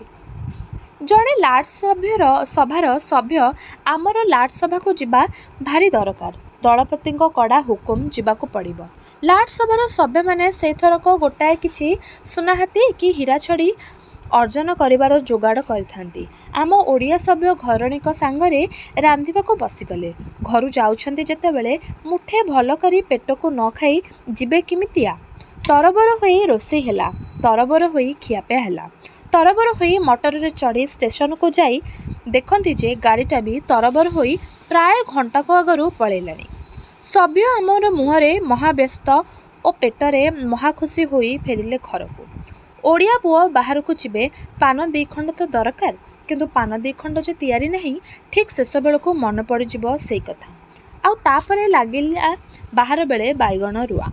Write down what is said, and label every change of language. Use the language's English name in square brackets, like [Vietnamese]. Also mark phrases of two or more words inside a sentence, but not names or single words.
[Odia] ଜଣେ ଲାଟ ସଭାର ସଭ୍ୟ ଆମର ଲାଟ ସଭା କୁ ଯିବା ଭାରି ଦରକାର। ଦଳପତି କଡ଼ା ହୁକୁମ ଯିବାକୁ ପଡ଼ିବ। ଲାଟ ସଭାର ସଭ୍ୟ ମାନେ ସେ ଥରକ ଗୋଟାଏ କିଛି ଶୁଣାଇ ହାତୀ କି ହୀରା ଛଡ଼ି ଅର୍ଜନ କରିବାର ଯୋଗାଡ଼ କରିଥାନ୍ତି। ଆମ ଓଡ଼ିଆ ସଭ୍ୟ ଘରଣୀଙ୍କ ସାଙ୍ଗରେ ରାନ୍ଧିବାକୁ ବସିଗଲେ। ଘରୁ ଯାଉଛନ୍ତି ଯେତେବେଳେ ମୁଠେ ଭଲ କରି ପେଟକୁ ନ ଖାଇ ଯିବେ କିମିତିଆ। ତରବର ହୋଇ ରୋଷେଇ ହେଲା, ତରବର ହୋଇ ଖିଆପିଆ ହେଲା, ତରବର ହୋଇ ମଟର ରେ ଚଢ଼ି ଷ୍ଟେସନ କୁ ଯାଇ ଦେଖନ୍ତି ଯେ ଗାଡ଼ିଟା ବି ତରବର ହୋଇ ପ୍ରାୟ ଘଣ୍ଟା କୁ ଆଗରୁ ପଳେଇଲାଣି। ସଭ୍ୟ ଆମର ମୁହଁରେ ମହାବ୍ୟସ୍ତ ଓ ପେଟରେ ମହାଖୁସି ହୋଇ ଫେରିଲେ ଘରକୁ। ଓଡ଼ିଆ ପୁଅ ବାହାରକୁ ଯିବେ, ପାନ ଦୁଇ ଖଣ୍ଡ ତ ଦରକାର, କିନ୍ତୁ ପାନ ଦୁଇ ଖଣ୍ଡ ଯେ ତିଆରି ନାହିଁ, ଠିକ୍ ଶେଷ ବେଳକୁ ମନେ ପଡ଼ିଯିବ ସେଇ କଥା। ଆଉ ତାପରେ ଲାଗିଲା ବାହାର ବେଳେ ବାଇଗଣ ରୁଆ।